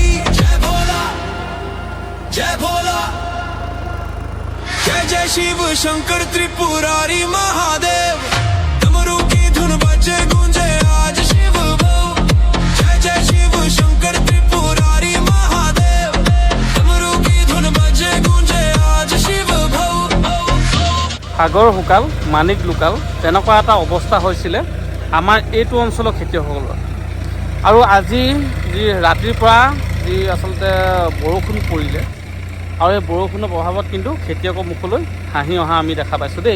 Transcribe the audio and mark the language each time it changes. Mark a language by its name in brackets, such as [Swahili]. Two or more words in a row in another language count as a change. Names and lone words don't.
[Hindi] जय भोला जय भोला, जय जय शिव शंकर त्रिपुरारी महादेव। डमरू की धुन बजे गूंजे आज शिव भव, जय जय शिव शंकर त्रिपुरारी महादेव। डमरू की धुन बजे गूंजे आज शिव भव। [Assamese] সাগৰ শুকাল মানিক লুকাল তেনেকুৱা এটা অৱস্থা হৈছিলে আমাৰ এইটো অঞ্চলৰ খেতিয়কসকলৰ। আৰু আজি যি ৰাতিৰ পৰা যি আচলতে বৰষুণ পৰিলে, আৰু এই বৰষুণৰ প্ৰভাৱত কিন্তু খেতিয়কৰ মুখলৈ হাঁহি অহা আমি দেখা পাইছোঁ দেই।